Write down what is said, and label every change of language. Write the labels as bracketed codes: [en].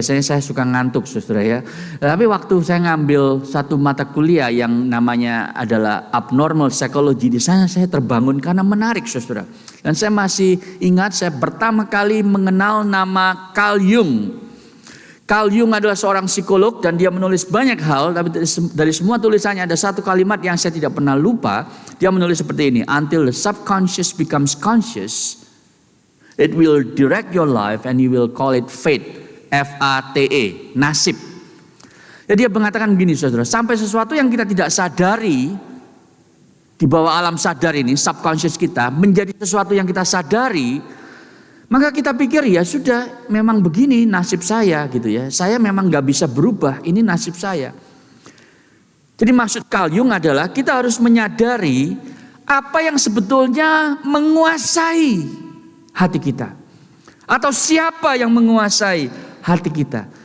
[id] Biasanya saya suka ngantuk, saudara, ya. Tapi waktu saya ngambil satu mata kuliah yang namanya adalah abnormal psychology, di sana saya terbangun karena menarik, saudara. Dan saya masih ingat saya pertama kali mengenal nama Carl Jung. Carl Jung adalah seorang psikolog dan dia menulis banyak hal, tapi dari semua tulisannya ada satu kalimat yang saya tidak pernah lupa. [en] Dia menulis seperti ini: until the subconscious becomes conscious, it will direct your life and you will call it fate. [id] F-A-T-E, nasib. Jadi dia mengatakan begini, saudara, sampai sesuatu yang kita tidak sadari di bawah alam sadar ini, subconscious kita, menjadi sesuatu yang kita sadari, maka kita pikir ya sudah, memang begini nasib saya gitu ya. Saya memang gak bisa berubah, ini nasib saya. Jadi maksud Carl Jung adalah kita harus menyadari apa yang sebetulnya menguasai hati kita, atau siapa yang menguasai hati kita.